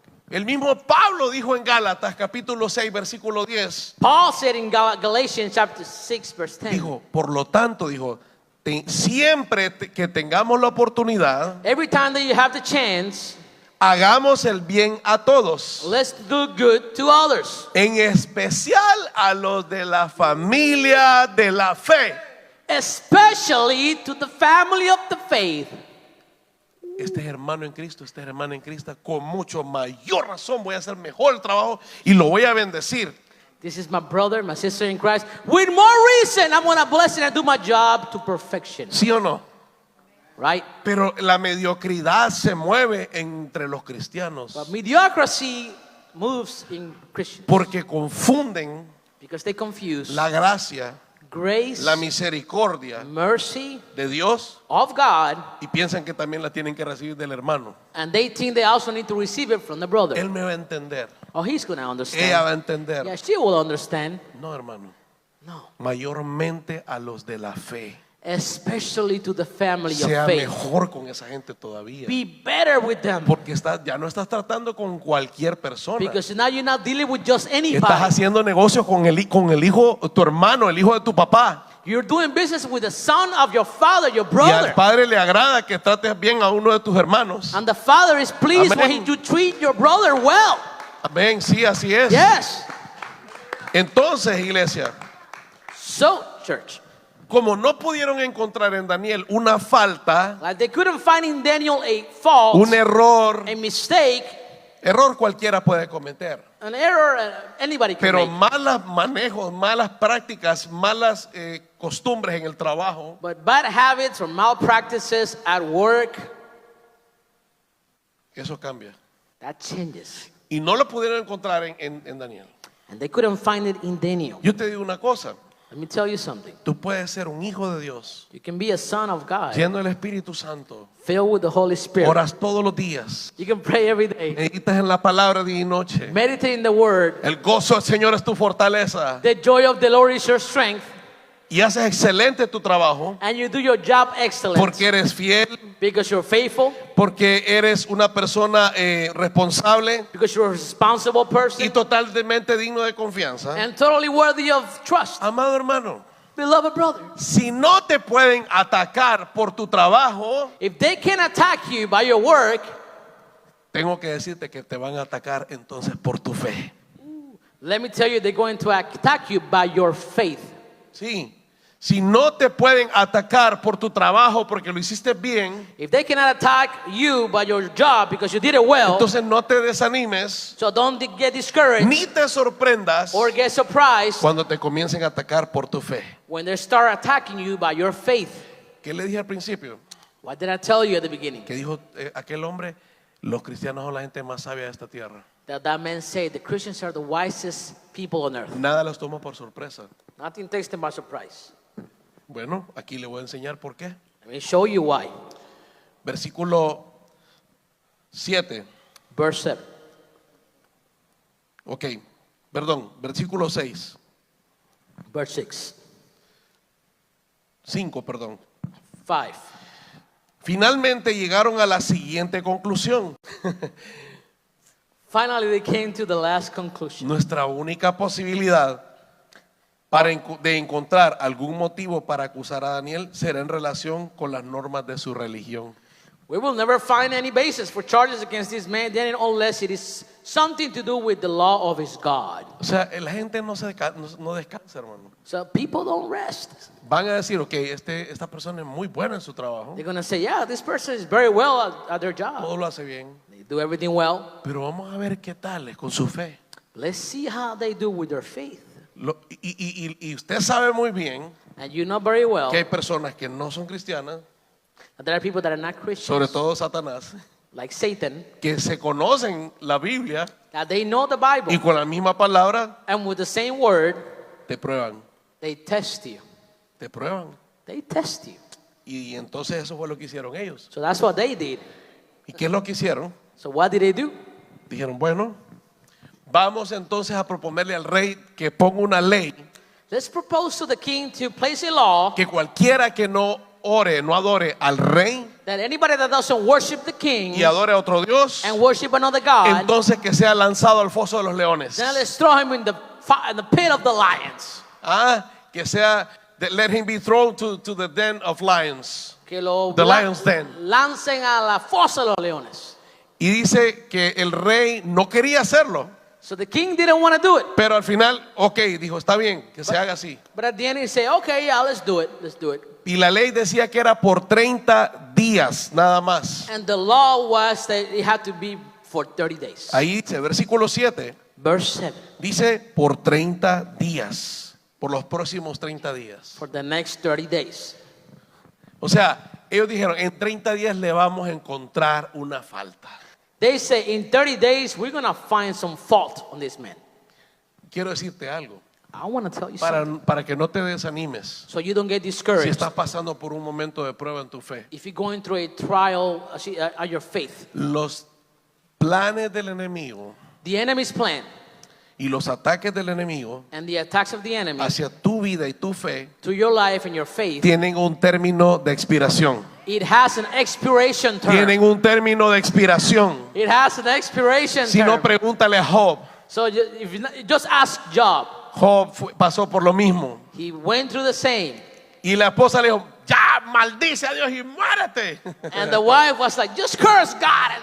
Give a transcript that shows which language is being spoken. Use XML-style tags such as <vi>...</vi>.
<es>El mismo Pablo dijo en Gálatas capítulo 6 versículo 10.</es> <en>Paul said in Galatians chapter 6 verse 10.</en> <es>Dijo, por lo tanto, dijo, siempre que tengamos la oportunidad,</es> <en>Every time that you have the chance,</en> <es>hagamos el bien a todos.</es> <en>let's do good to others.</en> <es>En especial a los de la familia de la fe.</es> <en>Especially to the family of the faith.</en> <es>Este es hermano en Cristo, esta es hermana en Cristo, con mucho mayor razón voy a hacer mejor el trabajo y lo voy a bendecir.</es> <en>This is my brother, my sister in Christ. With more reason, I'm going to bless and do my job to perfection.</en> <es>¿Sí o no?</es> <en>Right?</en> <es>Pero la mediocridad se mueve entre los cristianos</es> <en>But mediocrity moves in Christians</en> <es>porque confunden</es> <en>because they confuse</en> <es>la gracia</es> <en>grace,</en> <es>la misericordia</es> <en>mercy</en> <es>de Dios</es> <en>of God,</en> <es>y piensan que también la tienen que recibir del hermano.</es> <en>and they think they also need to receive it from the brother.</en> <es>Él me va a entender.</es> <en>Oh, he's going to understand.</en> <es>Ella va a entender.</es> <en>Yeah, she will understand.</en> <es>No, hermano.</es> <en>No.</en> <es>Mayormente a los de la fe.</es> <en>Especially to the family</en> <es>Sea</es> <en>of faith.</en> <es>mejor con esa gente todavía.</es> <en>Be better with them.</en> <es>Porque ya no estás tratando con cualquier persona.</es> <en>Because now you're not dealing with just</en> <es>Estás</es> <en>anybody.</en> <es>haciendo negocio con el hijo, tu hermano, el hijo de tu papá.</es> <en>You're doing business with the son of your father, your</en> <es>Y al</es> <en>brother.</en> <es>padre le agrada que trates bien a uno de tus hermanos.</es> <en>And the father is pleased</en> <es>Amén.</es> <en>when you treat your brother well.</en> <es>Amén, sí, así es.</es> <en>Yes.</en> <es>Entonces, iglesia,</es> <en>So, church,</en> <es>como no pudieron encontrar en Daniel una falta,</es> <en>like they couldn't find in Daniel a fault,</en> <es>un error,</es> <en>a mistake,</en> <es>error cualquiera puede cometer.</es> <en>an error anybody can</en> <es>Pero</es> <en>make.</en> <es>malos manejos, malas prácticas, malas costumbres en el trabajo,</es> <en>But bad habits or malpractices at work,</en> <es>eso cambia.</es> <en>that changes.</en> <es>Y no lo pudieron encontrar en Daniel.</es> <en>And they couldn't find it in Daniel.</en> <es>Yo te digo una cosa,</es> <en>Let me tell you something.</en> <es>tú puedes ser un hijo de Dios,</es> <en>You can be a son of God,</en> <es>lleno del Espíritu Santo,</es> <en>filled with the Holy Spirit.</en> <es>oras todos los días,</es> <en>You can pray every day.</en> <es>meditas en la palabra día y noche.</es> <en>Meditate in the Word.</en> <es>El gozo del Señor es tu fortaleza</es> <en>The joy of the Lord is your strength.</en> <es>y haces excelente tu trabajo</es> <en>And you do your job excellent.</en> <es>porque eres fiel,</es> <en>Because you're faithful.</en> <es>porque eres una persona responsable</es> <en>Because you're a responsible</en> <es>y</es> <en>person.</en> <es>totalmente digno de confianza.</es> <en>And totally worthy of trust.</en> <es>Amado hermano,</es> <en>Beloved brother.</en> <es>si no te pueden atacar por tu trabajo,</es> <en>If they can attack you by your work,</en> <es>tengo que decirte que te van a atacar entonces por tu fe.</es> <en>let me tell you, they're going to attack you by your faith.</en> <es>Sí. Si no te pueden atacar por tu trabajo porque lo hiciste bien,</es> <en>If they cannot attack you by your job because you did it well,</en> <es>entonces no te desanimes</es> <en>so don't get discouraged</en> <es>ni te sorprendas</es> <en>or get surprised</en> <es>cuando te comiencen a atacar por tu fe.</es> <en>when they start attacking you by your faith.</en> <es>¿Qué le dije al principio?</es> <en>What did I tell you at the beginning?</en> <es>Que dijo aquel hombre, los cristianos son la gente más sabia de esta tierra.</es> <en>That man said the Christians are the wisest people on earth.</en> <es>Nada los toma por sorpresa.</es> <en>Nothing takes them by surprise.</en> <es>Bueno, aquí le voy a enseñar por qué.</es> <en>Let me show you why.</en> <es>Versículo 7.</es> <en>Verse 7.</en> <es>Ok, perdón, versículo 6.</es> <en>Verse 6.</en> <es>5, perdón.</es> <en>5.</en> <es>Finalmente llegaron a la siguiente conclusión.</es> <en>Finally, they came to the last conclusion.</en> <es>Nuestra única posibilidad de encontrar algún motivo para acusar a Daniel será en relación con las normas de su religión.</es> <en>We will never find any basis for charges against this man, Daniel, unless it is something to do with the law of his God.</en> <es>O sea, la gente no descansa, hermano.</es> <en>So people don't rest.</en> <es>Van a decir, ok, esta persona es muy buena en su trabajo,</es> <en>They're going to say, yeah, this person is very well at their job.</en> <es>todo lo hace bien,</es> <en>They do everything well.</en> <es>pero vamos a ver qué tal es con su fe.</es> <en>Let's see how they do with their faith.</en> <es>Y usted sabe muy bien</es> <en>And you know very well</en> <es>que hay personas que no son cristianas,</es> <en>that there are people that are not Christians,</en> <es>sobre todo Satanás,</es> <en>like Satan,</en> <es>que se conocen la Biblia</es> <en>that they know the</en> <es>y</es> <en>Bible,</en> <es>con la misma palabra</es> <en>and with the same word,</en> <es>te prueban,</es> <en>they test you.</en> <es>te prueban.</es> <en>They test you.</en> <es>Y entonces eso fue lo que hicieron ellos.</es> <en>So that's what they did.</en> <es>¿Y qué es lo que hicieron?</es> <en>So what did they do?</en> <es>Dijeron, bueno, vamos entonces a proponerle al rey que ponga una ley</es> <en>Let's propose to the king to place a law</en> <es>que cualquiera que no adore al rey</es> <en>that anybody that doesn't worship the king</en> <es>y adore a otro Dios,</es> <en>and worship another God,</en> <es>entonces que sea lanzado al foso de los leones.</es> <en>then let's throw him in the pit of the lions.</en> <es>Que sea,</es> <en>let him be thrown to the den of lions.</en> <es>Que lo</es> <en>The lion's den.</en> <es>lancen a la fosa de los leones. Y dice que el rey no quería hacerlo,</es> <en>So the king didn't want to do it.</en> <es>pero al final, ok, dijo, está bien, que se haga así.</es> <en>But at the end he said, okay, yeah, let's do it. Let's do it.</en> <es>Y la ley decía que era por 30 días nada más.</es> <en>And the law was that it had to be for 30 days.</en> <es>Ahí dice, versículo 7,</es> <en>Verse 7.</en> <es>dice por 30 días, por los próximos 30 días.</es> <en>For the next 30 days.</en> <es>O sea, ellos dijeron, en 30 días le vamos a encontrar una falta.</es> <en>They say in 30 days we're going to find some fault on this man.</en> <es>Quiero decirte algo.</es> <en>I want to tell you something.</en> <es>para que no te desanimes.</es> <en>So you don't get</en> <es>Si</es> <en>discouraged.</en> <es>estás pasando por un momento de prueba en tu fe,</es> <en>If you're going through a trial at your faith,</en> <es>los planes del enemigo</es> <en>the enemy's plan</en> <es>y los ataques del enemigo</es> <en>and the attacks of the enemy</en> <es>hacia tu vida y tu fe</es> <en>to your life and your faith,</en> <es>tienen un término de expiración.</es> <en>it has an expiration term.</en> <es>Tienen un término de expiración.</es> <en>It has an expiration</en> <es>Si no,</es> <en>term.</en> <es>pregúntale a Job.</es> <en>So if you just ask Job.</en> <es>Job pasó por lo mismo.</es> <en>He went through the same.</en> <es>Y la esposa le dijo, ya, maldice a Dios y muérete.</es> <en>And the wife was like, just curse God and</en>